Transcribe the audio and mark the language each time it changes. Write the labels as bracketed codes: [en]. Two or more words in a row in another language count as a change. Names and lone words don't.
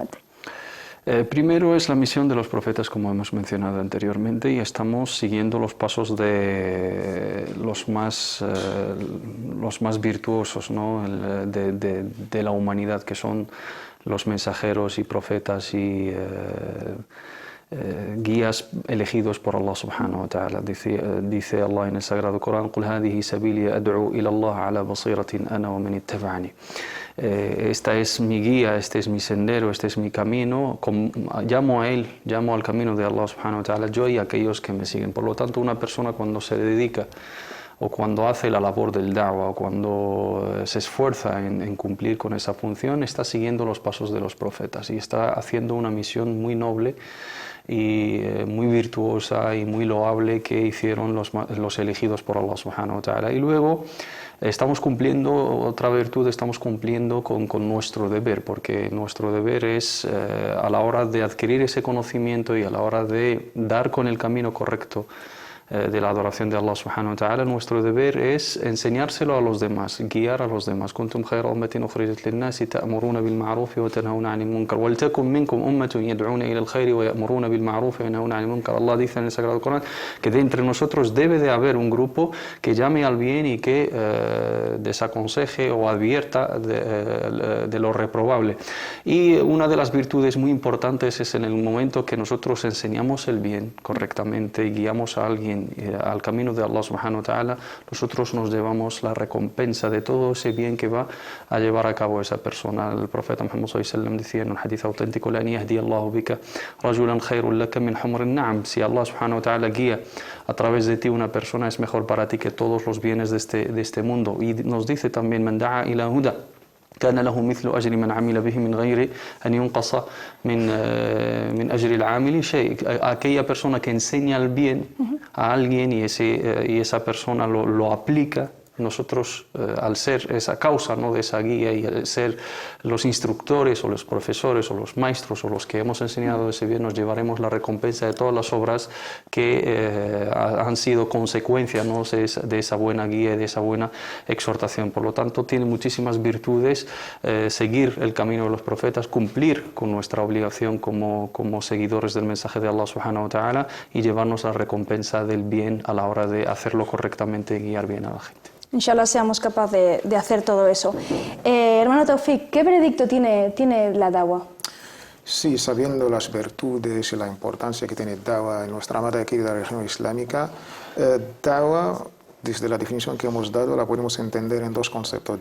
[es] Primero es la misión de los profetas, como hemos mencionado anteriormente, y estamos siguiendo los pasos de los más virtuosos, ¿no? de la humanidad, que son los mensajeros y profetas y guías elegidos por Allah [ar] سبحانه وتعالى. [es] Dice Allah en el Sagrado Corán: [ar] "قل هذه سبيلي أدعو إلى الله على بصيرة أنا ومن اتبعني". [es] Esta es mi guía, este es mi sendero, este es mi camino, llamo a él, llamo al camino de Allah [ar] سبحانه وتعالى, [es] yo y aquellos que me siguen. Por lo tanto, una persona cuando se dedica o cuando hace la labor del da'wah o cuando se esfuerza en cumplir con esa función, está siguiendo los pasos de los profetas y está haciendo una misión muy noble y muy virtuosa y muy loable que hicieron los elegidos por Allah [ar] سبحانه وتعالى. [es] Y luego estamos cumpliendo otra virtud, estamos cumpliendo con nuestro deber, porque nuestro deber es a la hora de adquirir ese conocimiento y a la hora de dar con el camino correcto de la adoración de Allah [ar] سبحانه وتعالى, [es] nuestro deber es enseñárselo a los demás, guiar a los demás. [ar] كنتم خير أمة أخرجت للناس تأمرون بالمعروف وتنهون عن المنكر ولتكن منكم أمة يدعون إلى الخير ويأمرون بالمعروف وينهون عن المنكر. [es] Allah dice en el Sagrado Corán que de entre nosotros debe de haber un grupo que llame al bien y que desaconseje o advierta de lo reprobable. Y una de las virtudes muy importantes es en el momento que nosotros enseñamos el bien correctamente y guiamos a alguien al camino de Allah [ar] سبحانه وتعالى, [es] nosotros nos llevamos la recompensa de todo ese bien que va a llevar a cabo esa persona. El profeta Muhammad [ar] صلى الله عليه وسلم [es] decía en un hadith auténtico: [ar] "لأن يهدي الله بك رجلا خير لك من حمر النعم". [es] Si Allah [ar] سبحانه وتعالى [es] guía a través de ti una persona, es mejor para ti que todos los bienes de este mundo. Y nos dice también: [ar] "من دعا إلى هدى كان له مثل أجر من عمل به من غير أن ينقص من أجر العامل شيء". [es] Aquella persona que enseña el bien a alguien y esa persona lo aplica, nosotros al ser esa causa, ¿no?, de esa guía y al ser los instructores o los profesores o los maestros o los que hemos enseñado ese bien, nos llevaremos la recompensa de todas las obras que han sido consecuencia, ¿no?, de esa buena guía y de esa buena exhortación. Por lo tanto, tiene muchísimas virtudes seguir el camino de los profetas, cumplir con nuestra obligación como seguidores del mensaje de Allah [ar] سبحانه وتعالى [es] y llevarnos la recompensa del bien a la hora de hacerlo correctamente y guiar bien a la gente. Inshallah seamos capaces de hacer todo eso. Hermano Taufik, ¿qué veredicto tiene la da'wah? Sí, sabiendo las virtudes y la importancia que tiene da'wah en nuestra amada y querida religión islámica, da'wah, desde la definición que hemos dado, la podemos entender en dos conceptos.